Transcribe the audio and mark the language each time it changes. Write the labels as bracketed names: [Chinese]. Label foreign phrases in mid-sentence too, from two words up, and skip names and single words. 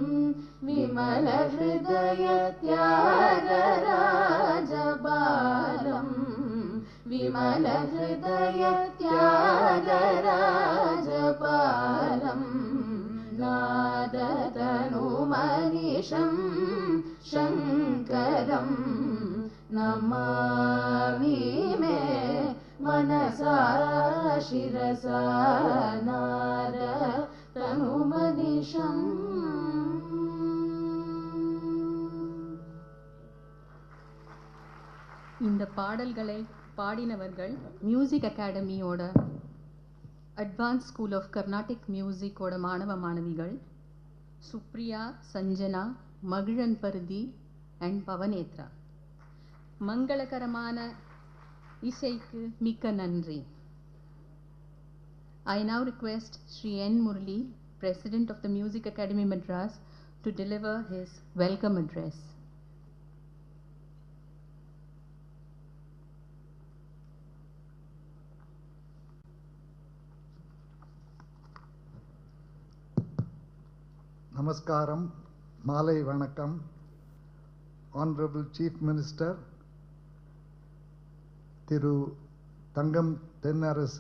[Sanskrit] विमलहृदयत्यागराजबालं विमलहृदयत्यागराजबालं नादतनुमनिशं शङ्करं नमामि मे मनसा शिरसा नादतनुमनिशम् [Tamil] இந்த பாடல்களை பாடினவர்கள் மியூசிக் அகாடமியோட அட்வான்ஸ் ஸ்கூல் ஆஃப் கர்நாடிக் மியூசிக்கோட மாணவ மாணவிகள் சுப்ரியா, சஞ்சனா, மகிழன் பருதி அண்ட் பவனேத்ரா. மங்களகரமான இசைக்கு மிக்க நன்றி. [English] I now request Sri N. Murli, President of the Music Academy Madras, to deliver his welcome address. Namaskaram, [Tamil] மாலை வணக்கம், [English] Honorable Chief Minister, Thiru Thangam Thennarasu,